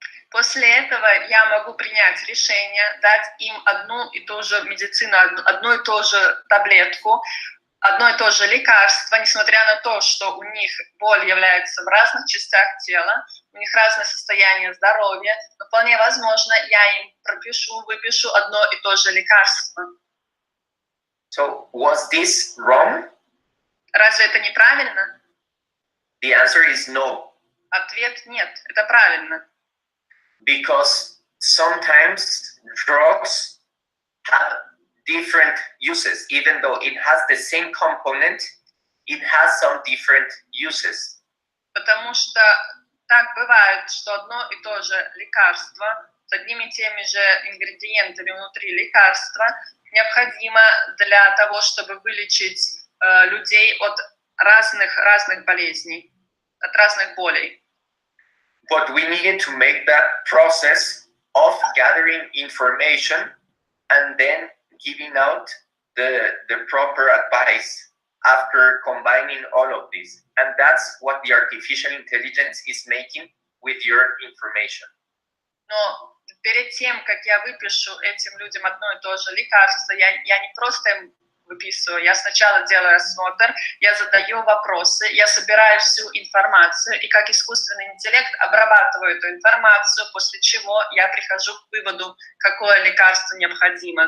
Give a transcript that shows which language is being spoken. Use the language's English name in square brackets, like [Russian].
[Russian] После этого я могу принять решение, дать им одну и ту же медицину, одну и ту же таблетку, одно и то же лекарство, несмотря на то, что у них боль является в разных частях тела, у них разное состояние здоровья, но вполне возможно, я им выпишу одно и то же лекарство. [English] So, was this wrong? [Russian] Разве это неправильно? [English] The answer is no. [Russian] Ответ нет, это правильно. [English] Because sometimes drugs have different uses. Even though it has the same component, it has some different uses. [Russian] Потому что так бывает, что одно и то же лекарство с одними и теми же ингредиентами внутри лекарства необходимо для того, чтобы вылечить людей от разных болезней, от разных болей. [English] but we needed to make that process of gathering information and then giving out the proper advice after combining all of this. And that's what the artificial intelligence is making with your information. [Russian] Но перед тем, как я выпишу этим людям одно и то же лекарство, я не просто им выписываю, я сначала делаю осмотр, я задаю вопросы, я собираю всю информацию и как искусственный интеллект обрабатываю эту информацию, после чего я прихожу к выводу, какое лекарство необходимо.